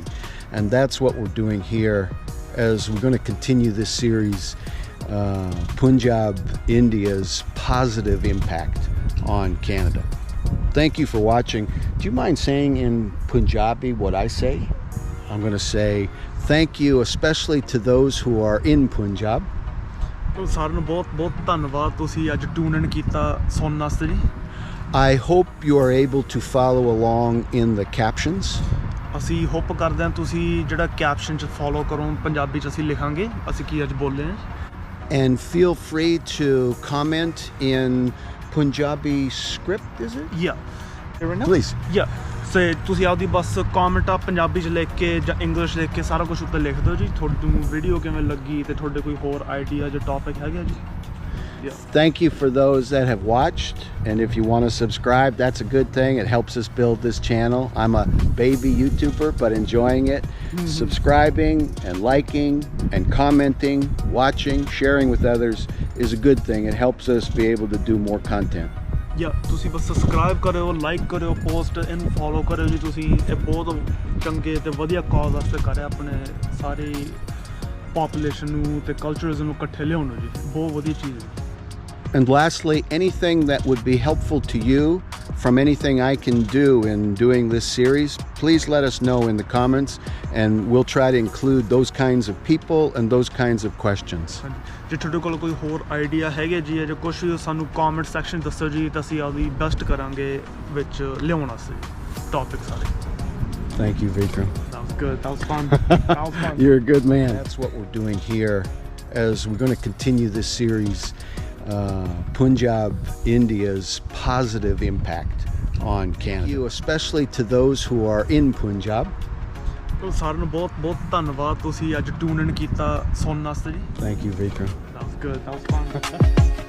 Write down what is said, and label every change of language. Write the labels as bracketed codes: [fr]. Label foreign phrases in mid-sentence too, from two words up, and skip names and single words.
[en] And that's what we're doing here as we're going to continue this series, Punjab, India's positive impact on Canada. Thank you for watching. Do you mind saying in Punjabi what I say? I'm going to say thank you, especially to those who are in Punjab. [pa] ਸਾਰਿਆਂ ਨੂੰ ਬਹੁਤ ਬਹੁਤ ਧੰਨਵਾਦ, ਤੁਸੀਂ ਅੱਜ [en] tune in [pa] ਕੀਤਾ ਸੁਣਨ ਵਾਸਤੇ ਜੀ। [en] I hope you are able to follow along in the captions. [pa] ਅਸੀਂ ਹੋਪ ਕਰਦੇ ਹਾਂ ਤੁਸੀਂ ਜਿਹੜਾ ਕੈਪਸ਼ਨ 'ਚ ਫੋਲੋ ਕਰੋ, ਪੰਜਾਬੀ 'ਚ ਅਸੀਂ ਲਿਖਾਂਗੇ ਅਸੀਂ ਕੀ ਅੱਜ ਬੋਲੇ ਹਾਂ। [en] And feel free to comment in Punjabi script, is it? Yeah. Please. Yeah. [pa] So ਤੁਸੀਂ ਆਪਦੀ ਬਸ ਕਮੈਂਟ ਆ ਪੰਜਾਬੀ 'ਚ ਲਿਖ ਕੇ ਜਾਂ ਇੰਗਲਿਸ਼ ਲਿਖ ਕੇ ਸਾਰਾ ਕੁਝ ਉੱਤੇ ਲਿਖ ਦਿਓ ਜੀ, ਤੁਹਾਨੂੰ ਵੀਡੀਓ ਕਿਵੇਂ ਲੱਗੀ ਤੇ ਤੁਹਾਡੇ ਕੋਈ ਹੋਰ ਆਈਡੀਆ ਜਾਂ ਟੌਪਿਕ ਹੈਗਾ ਜੀ। [en] Yeah. Thank you for those that have watched, and if you want to subscribe, that's a good thing. It helps us build this channel. I'm a baby YouTuber, but enjoying it. Subscribing and liking and commenting, watching, sharing with others is a good thing. It helps us be able to do more content. [pa] ਤੁਸੀਂ ਬਸ ਸਬਸਕ੍ਰਾਈਬ ਕਰਿਓ, ਲਾਈਕ ਕਰਿਓ, ਪੋਸਟ ਇਹਨੂੰ ਫੋਲੋ ਕਰਿਓ ਜੀ। ਤੁਸੀਂ ਇਹ ਬਹੁਤ ਚੰਗੇ ਤੇ ਵਧੀਆ ਕਾਜ਼ ਵਾਸਤੇ ਕਰ ਰਹੇ ਆਪਣੇ ਸਾਰੇ ਪਾਪੂਲੇਸ਼ਨ ਨੂੰ ਤੇ ਕਲਚਰਸ ਨੂੰ ਇਕੱਠੇ ਲਿਆਉਣ ਜੀ, ਬਹੁਤ ਵਧੀਆ ਚੀਜ਼ ਹੈ। [en] And lastly, anything that would be helpful to you from anything I can do in doing this series, please let us know in the comments, and we'll try to include those kinds of people and those kinds of questions. [pa] ਜੇ ਤੁਹਾਡੇ ਕੋਲ ਕੋਈ ਹੋਰ ਆਈਡੀਆ ਹੈਗੇ ਜੀ ਜਾਂ ਕੁਛ ਵੀ ਸਾਨੂੰ [en] comment section [pa] ਦੱਸੋ ਜੀ, ਤਾਂ ਅਸੀਂ ਆਪਦੀ ਬੈਸਟ ਕਰਾਂਗੇ ਵਿੱਚ ਲਿਆਉਣ ਵਾਸਤੇ ਟੌਪਿਕ ਸਾਰੇ। [en] Thank you, Vikram. That was good. That was fun. That was fun. You're a good man. That's what we're doing here as we're going to continue this series, Punjab, India's positive impact on Canada. Thank you, especially to those who are in Punjab. [pa] ਸਾਰਿਆਂ ਨੂੰ ਬਹੁਤ ਬਹੁਤ ਧੰਨਵਾਦ, ਤੁਸੀਂ ਅੱਜ [en] tune in [pa] ਕੀਤਾ ਸੁਣਨ ਵਾਸਤੇ ਜੀ। [en] Thank you, Vikram. That was good. That was fun.